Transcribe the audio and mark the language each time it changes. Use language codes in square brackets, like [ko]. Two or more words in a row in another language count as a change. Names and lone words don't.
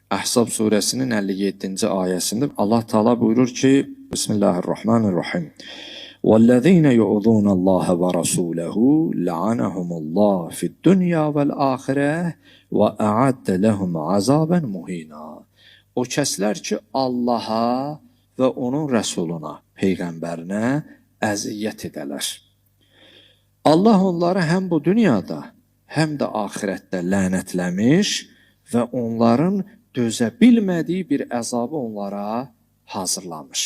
[az] Əhzab surəsinin 57-ci ayəsində Allah Taala buyurur ki, Bismillahirrahmanirrahim. [ar] وَالَّذِينَ يُؤْذُونَ اللَّهَ وَرَسُولَهُ لَعَنَهُمُ اللَّهُ فِي الدُّنْيَا وَالْآخِرَةِ وَأَعَدَّ لَهُمْ عَذَابًا مُهِينًا. [az] O kəslər ki, Allaha və onun rəsuluna, peyğəmbərinə əziyyət edələr. Allah onları həm bu dünyada, həm də axirətdə lənətləmiş və onların dözə bilmədiyi bir əzabı onlara hazırlamış.